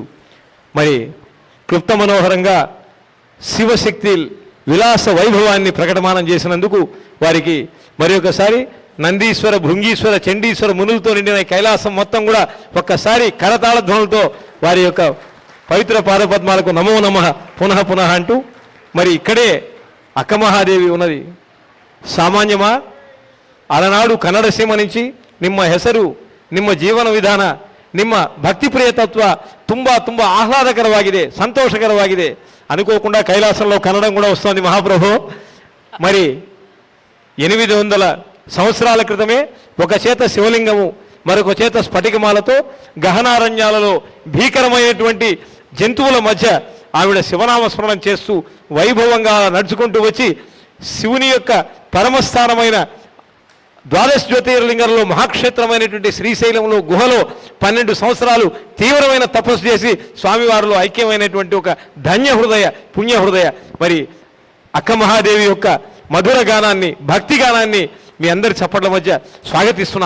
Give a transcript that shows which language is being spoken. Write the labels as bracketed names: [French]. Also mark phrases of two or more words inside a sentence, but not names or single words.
[Telugu] మరి క్లుప్త మనోహరంగా శివశక్తి విలాస వైభవాన్ని ప్రకటమానం చేసినందుకు వారికి మరి ఒకసారి నందీశ్వర, భృంగీశ్వర, చండీశ్వర మునులతో నిండిన కైలాసం మొత్తం కూడా ఒక్కసారి కరతాళ ధ్వనులతో వారి యొక్క పవిత్ర పాదపద్మాలకు నమో నమః పునః పునః అంటూ, మరి ఇక్కడే అక్కమహాదేవి ఉన్నది. సామాన్యమా? అలనాడు కన్నడ సీమ నుంచి [Kannada] ನಿಮ್ಮ ಹೆಸರು, ನಿಮ್ಮ ಜೀವನ ವಿಧಾನ, ನಿಮ್ಮ ಭಕ್ತಿ ಪ್ರಿಯತತ್ವ ತುಂಬಾ ತುಂಬಾ ಆಹ್ಲಾದಕರವಾಗಿದೆ, సంతోషకరವಾಗಿದೆ. [Telugu] అనుకోకుండా కైలాసంలో కన్నడం కూడా వస్తుంది మహాప్రభు. మరి 800 సంవత్సరాల క్రితమే ఒక చేత శివలింగము, మరొక చేత స్ఫటికమాలతో గహనారణ్యాలలో భీకరమైనటువంటి జంతువుల మధ్య ఆవిడ శివనామస్మరణం చేస్తూ వైభవంగా నడుచుకుంటూ వచ్చి శివుని యొక్క పరమస్థానమైన ద్వాదశ జ్యోతిర్లింగంలో మహాక్షేత్రమైనటువంటి శ్రీశైలంలో గుహలో 12 సంవత్సరాలు తీవ్రమైన తపస్సు చేసి స్వామివారిలో ఐక్యమైనటువంటి ఒక ధన్య హృదయ, పుణ్య హృదయ మరి అక్క మహాదేవి యొక్క మధుర గానాన్ని, భక్తి గానాన్ని మీ అందరి చప్పట్ల మధ్య స్వాగతిస్తున్నా.